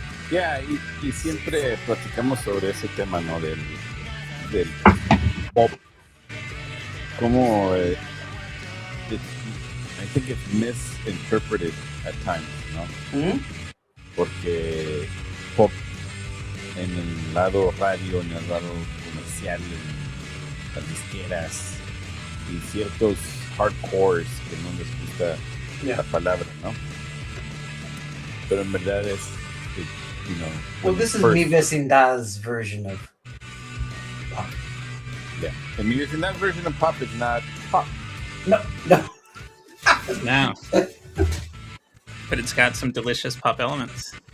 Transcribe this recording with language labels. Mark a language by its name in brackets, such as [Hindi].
[Spanish] Yeah, y siempre platicamos sobre ese tema, ¿no? Del pop. [English] Como I think it's misinterpreted at times, ¿no? Mm-hmm. [Spanish] Porque pop en el lado radio, en el lado comercial, en las disqueras y ciertos hardcores que no les gusta la palabra, ¿no? Pero en verdad es, [English] you know. Well, this is Mi Vecindad's version of pop. Yeah, and Mi Vecindad version of pop is not pop. No. No. But it's got some delicious pop elements.